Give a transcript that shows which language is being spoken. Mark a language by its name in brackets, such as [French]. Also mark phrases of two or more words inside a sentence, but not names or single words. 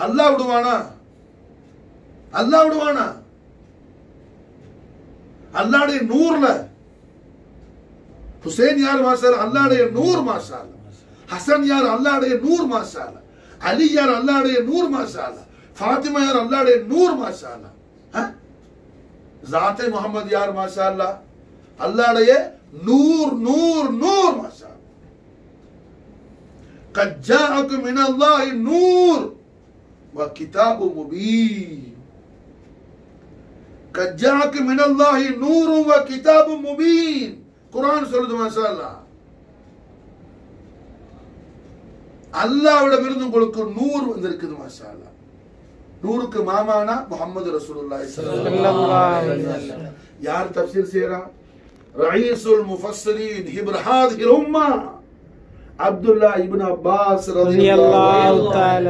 [Tamil] அல்லாஹ் விடுவானா? அல்லாஹ் விடுவானா? அல்லாஹ்வுடைய நூர்ல ஹுசைன் யார் மாஷாஅல்லாஹ், அல்லாஹ்வுடைய நூர் மாஷாஅல்லாஹ். ஹசன் யார்? அல்லாஹ்வுடைய நூர் மாஷாஅல்லாஹ். அலி யார்? அல்லாஹ்வுடைய நூர் மாஷாஅல்லாஹ். ஃபாத்திமா யார்? அல்லாஹ்வுடைய நூர் மாஷாஅல்லாஹ். [Urdu] ذاتِ محمد یار ماشاءاللہ، اللہ نور نور نور ماشاءاللہ. [Arabic] قد جاءكم من الله نور وكتاب مبين. قد جاءكم من الله نور وكتاب مبين. [Tamil] कुरान சொல்லுது மாஷாஅல்லாஹ். அல்லாஹ்விடமிருந்து உங்களுக்கு நூர் வந்திருக்குது மாஷாஅல்லாஹ். நூருக்கு மாமானா முஹம்மது [Arabic] رسول الله صلى الله عليه وسلم. [Tamil] யார் தஃப்சீர் செய்றா? [Arabic] رئيس المفسرين حبر هذه الأمة عبد الله ابن عباس رضي الله تعالى.